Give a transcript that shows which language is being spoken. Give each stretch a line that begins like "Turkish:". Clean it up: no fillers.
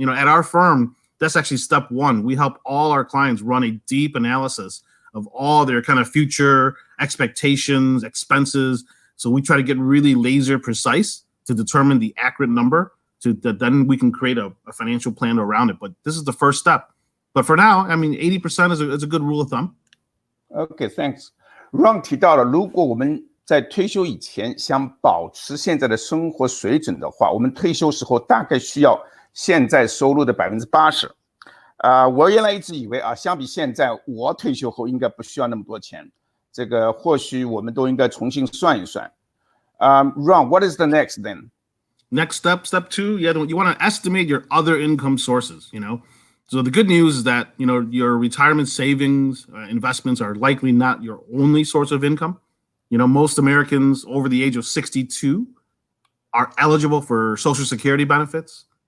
English: At our firm, that's actually step 1. We help all our clients run a deep analysis of all their kind of future expectations, expenses. So we try to get really laser precise to determine the accurate number that then we can create a financial plan around it. But this is the first step. But for now, 80% is a good rule of thumb. Okay, thanks.
Chinese: Ron 提到了，如果我们在退休以前想保持现在的生活水准的话，我们退休时候大概需要现在收入的80%。我原来一直以为相比现在，我退休后应该不需要那么多钱。这个或许我们都应该重新算一算。
English: Ron, what is the next then? Next step 2, you want to estimate your other income sources, So the good news is that, your retirement savings, investments are likely not your only source of income. Most Americans over the age of 62 are eligible for Social Security benefits.